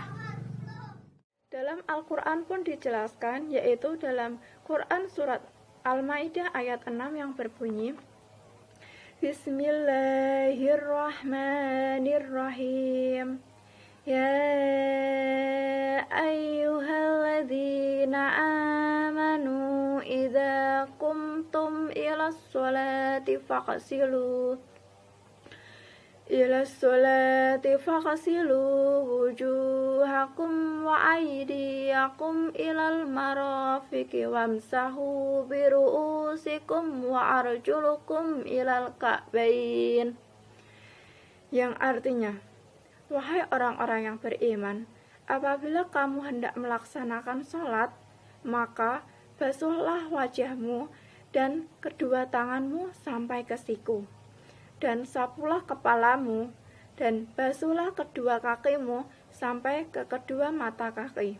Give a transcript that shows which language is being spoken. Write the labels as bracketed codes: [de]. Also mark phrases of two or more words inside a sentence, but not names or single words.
[id] Dalam Al-Quran pun dijelaskan, yaitu dalam Quran surat Al-Maidah ayat 6 yang berbunyi, Bismillahirrahmanirrahim. [ar] يا أيها الذين آمنوا إذا قمتم إلى الصلاة فاغسلوا وجوهكم وأيديكم إلى المرافق وامسحوا برءوسكم وأرجلكم إلى الكعبين. [id] Yang artinya, wahai orang-orang yang beriman, apabila kamu hendak melaksanakan sholat, maka basuhlah wajahmu dan kedua tanganmu sampai ke siku, dan sapulah kepalamu, dan basuhlah kedua kakimu sampai ke kedua mata kaki.